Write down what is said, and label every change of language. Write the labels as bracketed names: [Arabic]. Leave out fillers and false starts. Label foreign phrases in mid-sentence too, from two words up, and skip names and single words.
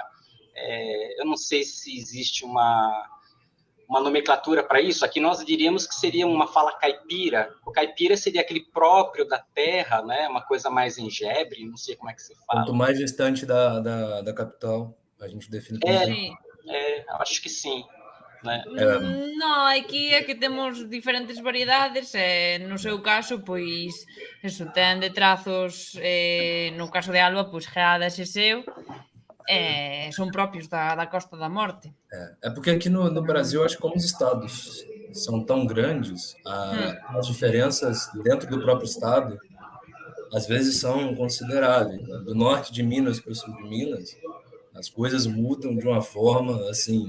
[Portuguese] Eu não sei se existe uma nomenclatura para isso. Aqui nós diríamos que seria uma fala caipira. O caipira seria aquele próprio da terra, né? Uma coisa mais engebre, não sei como é que se fala. Quanto mais distante da capital, a gente define como... acho que sim. Né? [Galician] Non, aquí é que temos diferentes variedades e no seu caso, pois eso, ten de trazos no caso de Alba, pois Geada e seu son propios da Costa da Morte. [Portuguese] É porque aqui no Brasil, acho que como os estados são tão grandes, as diferenças dentro do próprio estado às vezes são consideráveis. Do norte de Minas para o sul de Minas, as coisas mudam de uma forma assim.